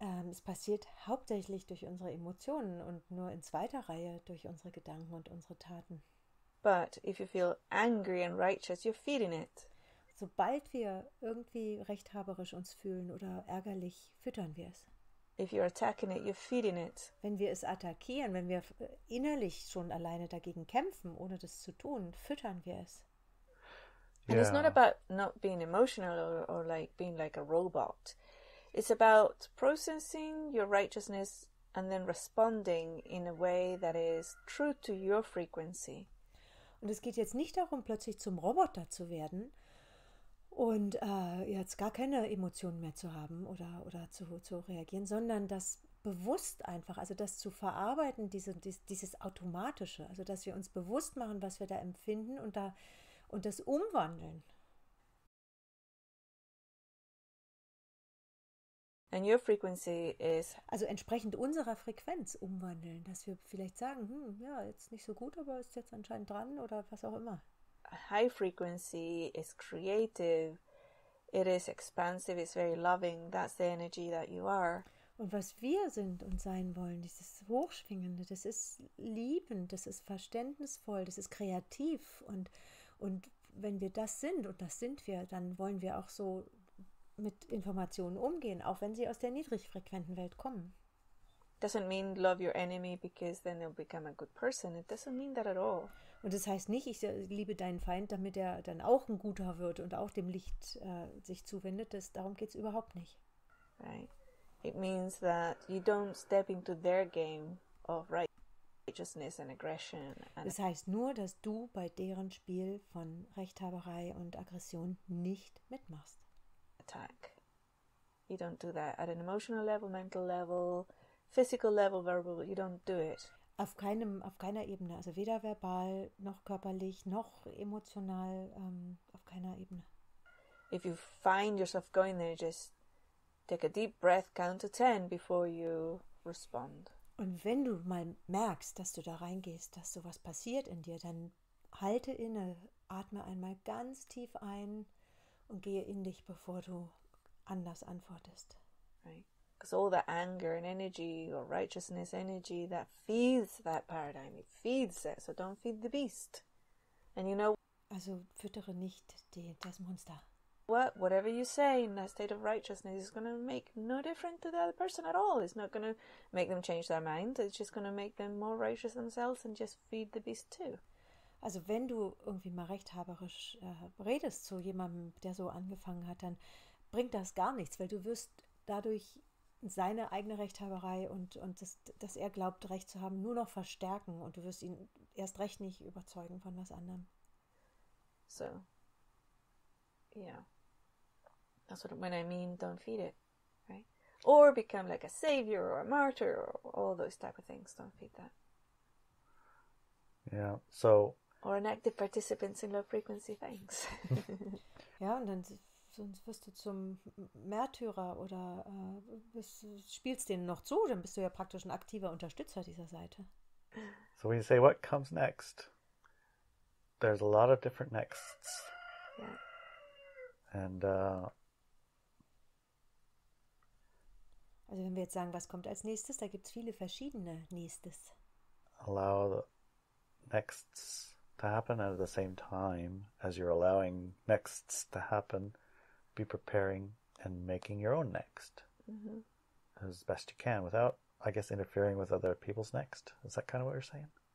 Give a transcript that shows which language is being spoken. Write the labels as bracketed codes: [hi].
[de] Es passiert hauptsächlich durch unsere Emotionen und nur in zweiter Reihe durch unsere Gedanken und unsere Taten. [en] But if you feel angry and righteous, you're feeding it. [de] Sobald wir irgendwie rechthaberisch uns fühlen oder ärgerlich, füttern wir es. [en] If you're attacking it, you're feeding it. [de] Wenn wir es attackieren, wenn wir innerlich schon alleine dagegen kämpfen, ohne das zu tun, füttern wir es. [en] And it's not about not being emotional or like being like a robot. It's about processing your righteousness and then responding in a way that is true to your frequency. [de] Und es geht jetzt nicht darum, plötzlich zum Roboter zu werden und jetzt gar keine Emotionen mehr zu haben oder zu reagieren, sondern das bewusst einfach, also das zu verarbeiten, dieses Automatische, also dass wir uns bewusst machen, was wir da empfinden und das umwandeln. [en] And your frequency is... [de] Also entsprechend unserer Frequenz umwandeln, dass wir vielleicht sagen, ja, jetzt nicht so gut, aber ist jetzt anscheinend dran oder was auch immer. [en] A high frequency is creative, it is expansive, it's very loving, that's the energy that you are. [de] Und was wir sind und sein wollen, dieses Hochschwingende, das ist liebend, das ist verständnisvoll, das ist kreativ und wenn wir das sind, und das sind wir, dann wollen wir auch so mit Informationen umgehen, auch wenn sie aus der niedrigfrequenten Welt kommen. [en] Doesn't mean love your enemy because then they'll become a good person. It doesn't mean that at all. [de] Und das heißt nicht, ich liebe deinen Feind, damit er dann auch ein Guter wird und auch dem Licht sich zuwendet. Darum geht es überhaupt nicht. [en] Right. It means that you don't step into their game of righteousness and aggression. [de] Das heißt nur, dass du bei deren Spiel von Rechthaberei und Aggression nicht mitmachst. [en] Attack. You don't do that at an emotional level, mental level, physical level, verbal. You don't do it. [de] Auf keiner Ebene, also weder verbal noch körperlich noch emotional, auf keiner Ebene. [en] If you find yourself going there, just take a deep breath, count to 10 before you respond. [de] Und wenn du mal merkst, dass du da reingehst, dass sowas passiert in dir, dann halte inne, atme einmal ganz tief ein und gehe in dich, bevor du anders antwortest. [en] Right. Because all the anger and energy or righteousness energy that feeds that paradigm, it feeds it, so don't feed the beast. And you know, [de] also füttere nicht das Monster. [en] Whatever you say in that state of righteousness is going to make no difference to the other person at all. It's not going to make them change their mind. It's just going to make them more righteous themselves and just feed the beast too. [de] Also wenn du irgendwie mal rechthaberisch redest zu jemandem, der so angefangen hat, dann bringt das gar nichts, weil du wirst dadurch seine eigene Rechthaberei und das, dass er glaubt, Recht zu haben, nur noch verstärken und du wirst ihn erst recht nicht überzeugen von was anderem. [en] So, yeah. That's when I mean don't feed it, right? Or become like a savior or a martyr or all those type of things. Don't feed that. Yeah, so... Or an active participant in low frequency things. [de] Ja, und dann sonst wirst du zum Märtyrer oder spielst denen noch zu, dann bist du ja praktisch ein aktiver Unterstützer dieser Seite. [en] So when you say what comes next, there's a lot of different nexts. Yeah. And [de] also wenn wir jetzt sagen, was kommt als nächstes, da gibt es viele verschiedene Nächstes. [en] allow the nexts to happen, and at the same time, as you're allowing nexts to happen, be preparing and making your own next as best you can without, I guess, interfering with other people's next. Is that kind of what you're saying?